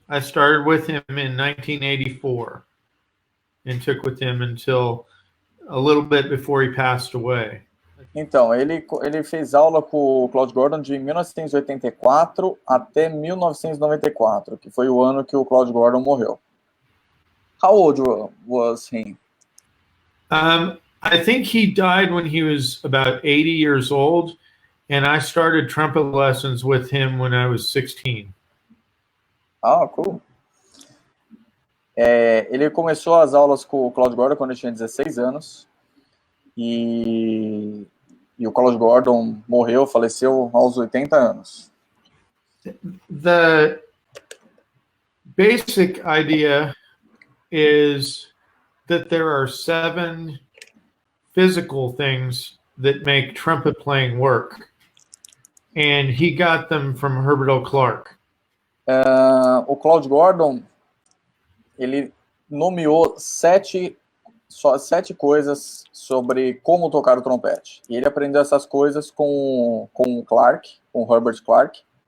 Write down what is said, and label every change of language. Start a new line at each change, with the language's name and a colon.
English: I started with him in 1984 and took with him until a little bit before he passed away.
Portuguese: Então, ele fez aula com o Claude Gordon de 1984 até 1994, que foi o ano que o Claude Gordon morreu.
English: How old was he? I think he died when he was about 80 years old, and I started trumpet lessons with him when I was 16. Ah, cool.
Portuguese: Ele começou as aulas com o Claude Gordon quando ele tinha 16 anos, e o Claude Gordon morreu, faleceu aos 80 anos.
English: The basic idea is that there are 7 physical things that make trumpet playing work. And he got them from Herbert O. Clarke.
Portuguese: O Claude Gordon, ele nomeou 7 coisas sobre como tocar o trompete. E ele aprendeu essas coisas com o Clarke, com o Herbert Clarke.